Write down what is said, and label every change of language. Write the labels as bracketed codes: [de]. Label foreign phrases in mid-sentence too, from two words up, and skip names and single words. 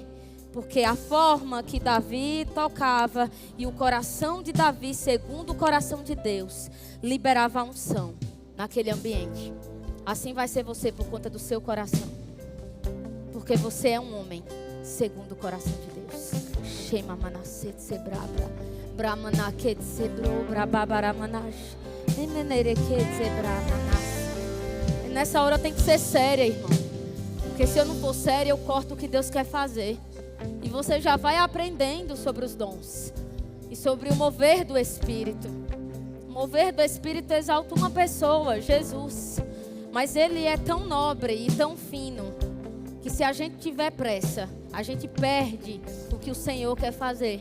[pt] Porque a forma que Davi tocava e o coração de Davi, segundo o coração de Deus, liberava a unção naquele ambiente. Assim vai ser você por conta do seu coração. Porque você é um homem segundo o coração de Deus. Shema manacet sebrabra. Brahmanaket sebro brababaramanash. Emenereket sebramanas. E nessa hora eu tenho que ser séria, irmão. Porque se eu não for séria, eu corto o que Deus quer fazer. E você já vai aprendendo sobre os dons. E sobre o mover do Espírito. O mover do Espírito exalta uma pessoa, Jesus. Mas ele é tão nobre e tão fino, que se a gente tiver pressa, a gente perde o que o Senhor quer fazer.